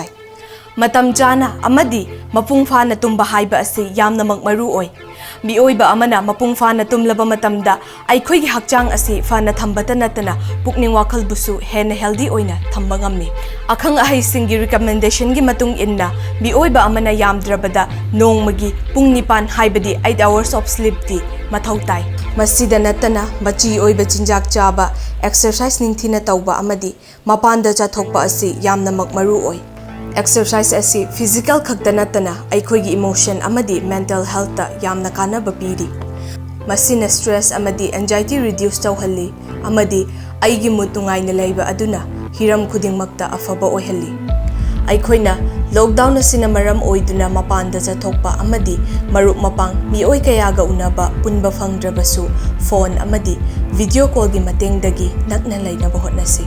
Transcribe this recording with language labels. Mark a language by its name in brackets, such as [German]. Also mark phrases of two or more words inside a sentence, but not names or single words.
[Manipuri] Matam chana amadi mapung fana tumba haiba asi yamna mak maru oi. Miyoiba amana mapung fana tumlaba matamda aikhoi gi hakchang asi fana thambata natana pukning wakal busu hen healthy oina thamba ngammi. Akhang ahai singi recommendation gi matung inna miyoiba amana yamdrabada nongmagi pung nipan haibadi [English] 8 hours of sleep [Manipuri] di mathau tai. Masida natana machi oiba chinjak chaba exercise ningthina tauba amadi mapanda chathokpa asi yamna makmaru oi. Exercise asi physical khakta natana aikhoi gi emotion amadi [English] mental health [Manipuri] ta yamna kanaba piri. Masina stress amadi [English] anxiety reduce [Manipuri] tauhalli amadi aigi mood nungaina leiba aduna hiram khudingmakta afaba oihalli. Aikhoina lockdown asina maram oiduna mapanda chathokpa amadi marup mapang mioi kayaga unaba punba phangdrabasu phone amadi [English] video call [Manipuri] gi matengdagi nakna lainaba hotnasi.